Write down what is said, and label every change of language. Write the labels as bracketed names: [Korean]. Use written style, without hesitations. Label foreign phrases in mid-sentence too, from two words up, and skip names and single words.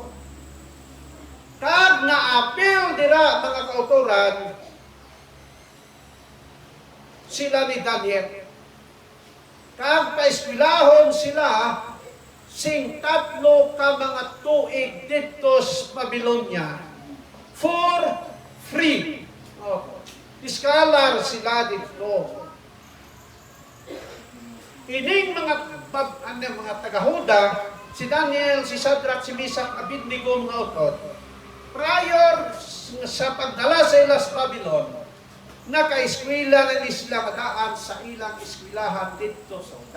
[Hiligaynon] Kag naapil dira mga kautoran sila ni Daniel. Kag paeskwelahon sila sing 3 ka mga tuig dito sa Babylonia [English] for free. [Hiligaynon] Iskalar sila dito. Ining mga taga-Huda, si Daniel, si Shadrach, si Meshach, Abednego mga utot, prior sa pagdala sa ila sa Babylon, naka-eskwela na sila kadaan sa ilang eskwilahan dito sa Huda.